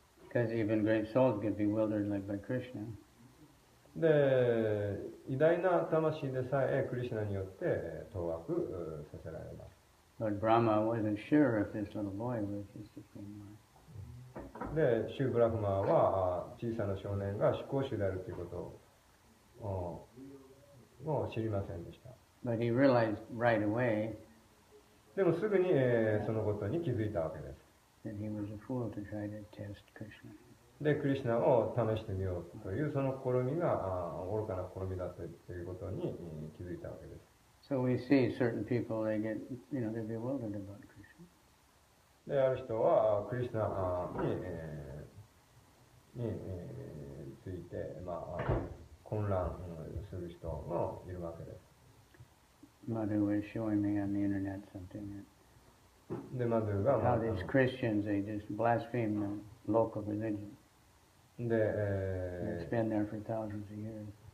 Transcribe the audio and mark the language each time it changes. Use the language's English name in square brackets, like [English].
[English] Because even great souls get bewildered like by Krishna. [Japanese] で、偉大な魂でさえクリシュナによって当惑させられます。 [English] Lord Brahma wasn't sure if this little boy was his supreme lord. [Japanese] で、シュブラフマは小さな少年が至高主であるということを知りませんでした。 [English] But he realized right away [Japanese] でもすぐに、そのことに気づいたわけです。 [English] that he was a fool to try to test Krishna. [Japanese] で、クリシュナを試してみようというその試みが愚かな試みだということに気づいたわけです。 [English] So we see certain people, they get, they're bewildered about Krishna. [Japanese] で、ある人はクリシュナについて、混乱する人もいるわけです。 [English] Madhu was showing me on the internet something that [Japanese] で、マドゥが、 [English] how these Christians, they just blaspheme the local religion. で、 It's been there for thousands of years.